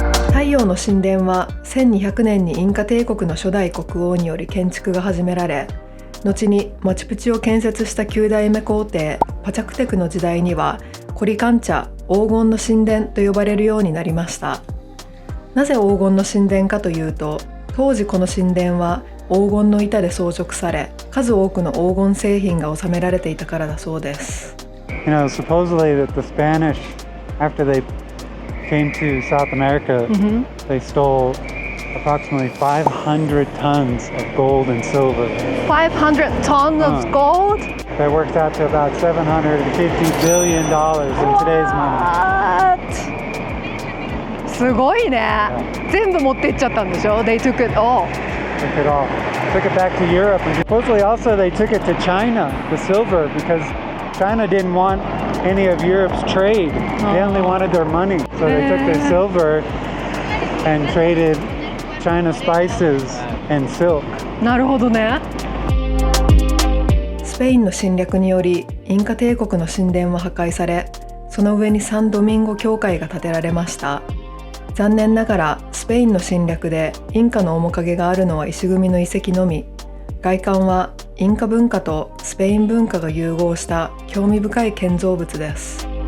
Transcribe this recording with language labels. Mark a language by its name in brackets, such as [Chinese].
[Japanese] 太陽の神殿は1200年にインカ帝国の初代国王により建築が始められ、後にマチュピチュを建設した9代目皇帝パチャクテクの時代にはコリカンチャ黄金の神殿と呼ばれるようになりました。なぜ黄金の神殿かというと、当時この神殿は黄金の板で装飾され、数多くの黄金製品が収められていたからだそうです。 [English] Supposedly that the Spanish, after they came to South America, they stole approximately 500 tons of gold and silver. 500 tons of gold? That works out to about $750 billion in today's money. [Japanese] すごいね。全部持ってっちゃったんでしょ？ [English] They took it all. Took it all. Took it back to Europe. And supposedly also they took it to China, the silver, because China didn't want any of Europe's trade. They only wanted their money. So they took their silver and traded China spices and silk. [Japanese] なるほどね。スペインの侵略によりインカ帝国の神殿は破壊され、その上にサンドミンゴ教会が建てられました。残念ながらスペインの侵略でインカの面影があるのは石組みの遺跡のみ。外観はインカ文化とスペイン文化が融合した興味深い建造物です。